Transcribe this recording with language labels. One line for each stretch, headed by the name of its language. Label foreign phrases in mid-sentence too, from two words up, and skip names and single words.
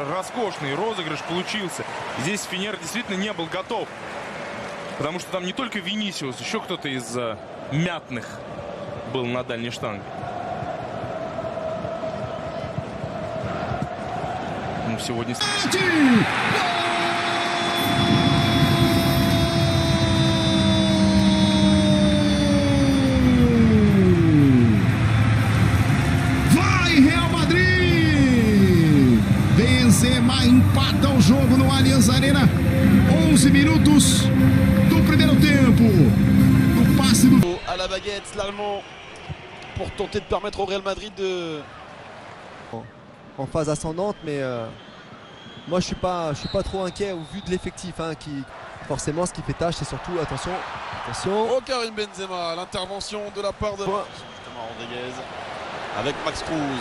Russian: Роскошный розыгрыш получился. Здесь Фенер действительно не был готов, потому что там не только Винисиус, еще кто-то из мятных был на дальней штанге. Ну, сегодня...
Portuguese: Vai, Real Madrid! Benzema empata o jogo no Allianz Arena. 11 minutos do primeiro tempo.
French: À la baguette, l'Allemand, pour tenter de permettre au Real Madrid de... En phase ascendante, mais moi je suis pas trop inquiet au vu de l'effectif qui forcément ce qui fait tâche, c'est surtout attention. Oh, Karim Benzema, l'intervention de la part de justement Rodriguez avec Max Cruz.